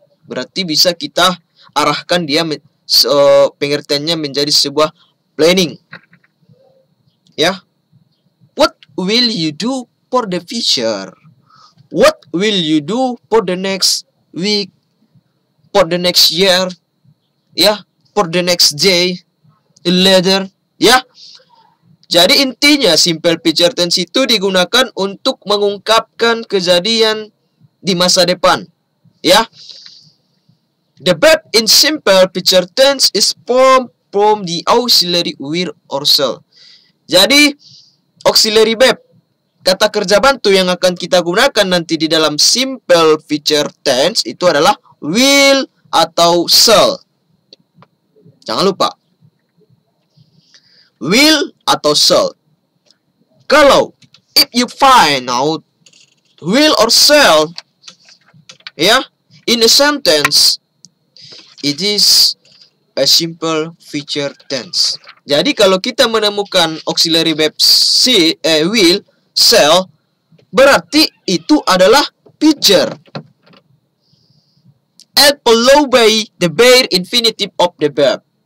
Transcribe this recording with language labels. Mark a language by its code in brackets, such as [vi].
[id] Berarti bisa kita arahkan dia pengertiannya menjadi sebuah planning. Ya. [en] What will you do for the future? What will you do for the next week? For the next year? Ya, for the next day? Later? Ya. [id] Jadi intinya simple future tense itu digunakan untuk mengungkapkan kejadian di masa depan. Ya. [en] The verb in simple future tense is formed from the auxiliary will or shall. [id] Jadi auxiliary verb, kata kerja bantu yang akan kita gunakan nanti di dalam simple future tense itu adalah will atau shall. Jangan lupa. Will atau shall. [en] Kalau if you find out will or shall, ya, in a sentence, it is a simple future tense. [id] Jadi kalau kita menemukan auxiliary verb will, shall, berarti itu adalah future. [en] And followed by the bare infinitive of the verb.